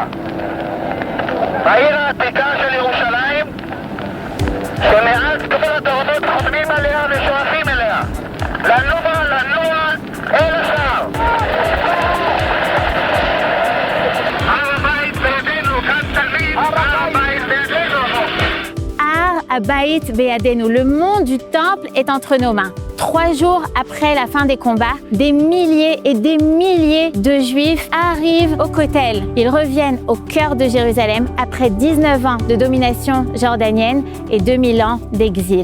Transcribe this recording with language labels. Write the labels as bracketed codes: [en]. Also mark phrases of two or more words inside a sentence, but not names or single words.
[he] העיר העתיקה של ירושלים שמאז כל הדורות חותמים עליה ושואפים אליה. לנוע אל השער. הר הבית בידינו, כאן תלמיד, הר הבית בידינו. הר הבית בידינו, [fr] le mont du temple est entre nos mains. 3 jours après la fin des combats, des milliers et des milliers de Juifs arrivent au Kotel. Ils reviennent au cœur de Jérusalem après 19 ans de domination jordanienne et 2000 ans d'exil.